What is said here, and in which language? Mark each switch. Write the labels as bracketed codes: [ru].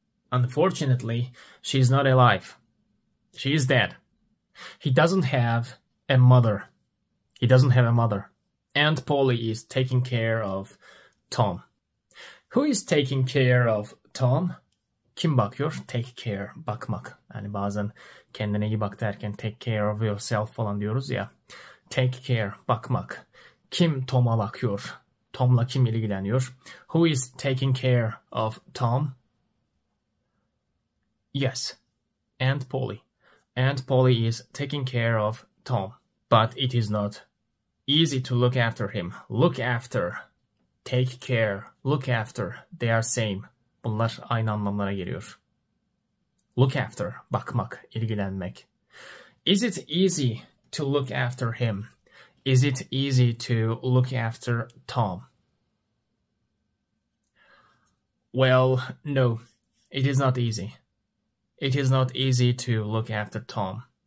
[en] Unfortunately, she's not alive. She is dead. He doesn't have a mother. He doesn't have a mother. Aunt Polly is taking care of Tom. Who is taking care of Tom? [tr] Kim bakıyor? [en] Take care, [tr] bakmak. Yani bazen kendine iyi bak derken [en] take care of yourself [tr] falan diyoruz ya. [en] Take care, [tr] bakmak. Kim Tom'a bakıyor? Tom'la kim ilgileniyor? [en] Who is taking care of Tom? Yes, Aunt Polly. Aunt Polly is taking care of Tom. But it is not easy to look after him. Look after, take care, look after. They are same. [tr] Bunlar aynı anlamlara geliyor. [en] Look after, [tr] bakmak, ilgilenmek. [en] Is it easy to look after him? Is it easy to look after Tom? Well, no, it is not easy. It is not easy to look after Tom.